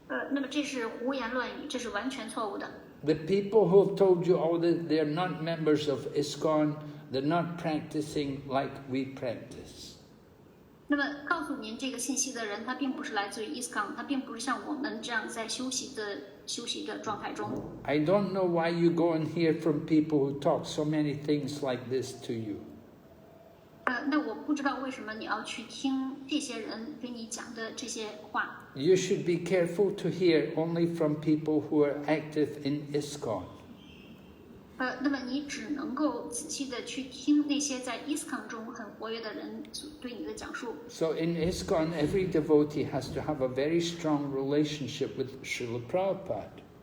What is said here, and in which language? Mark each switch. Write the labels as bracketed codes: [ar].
[zh] 那么这是胡言乱语，这是完全错误的。 [en] The people who have told you all that they're not members of ISKCON, they're not practicing like we practice. [zh] 那么告诉您这个信息的人，他并不是来自于 ISKCON， 他并不是像我们这样在休息的状态中。 [en] I don't know why you go and hear from people who talk so many things like this to you. [zh] 那我不知道为什么你要去听这些人给你讲的这些话。 [en] You should be careful to hear only from people who are active in ISKCON. [zh] 那么你只能够仔细的去听那些在 ISKCON 中很活跃的人对你的讲述。 [en] So in ISKCON, every devotee has to have a very strong relationship with Srila Prabhupada.